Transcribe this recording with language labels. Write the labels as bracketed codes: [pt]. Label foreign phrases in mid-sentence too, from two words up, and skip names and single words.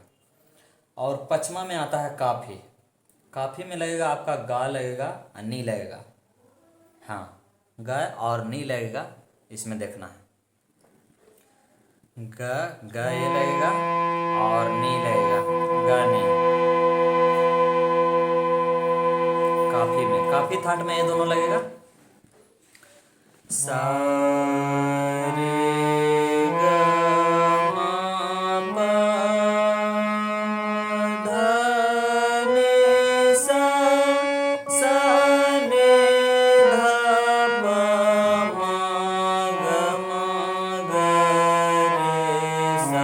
[hi] और पचमा में आता है काफी, काफी में लगेगा आपका गा लगेगा और नी लगेगा, हाँ ग और नी लगेगा, इसमें देखना है, ग ये लगेगा और नी लगेगा, ग नी। काफी में, काफी थाट में ये दोनों लगेगा, सा रे ग म प ध नि सा सा ने ध प म ग रे सा।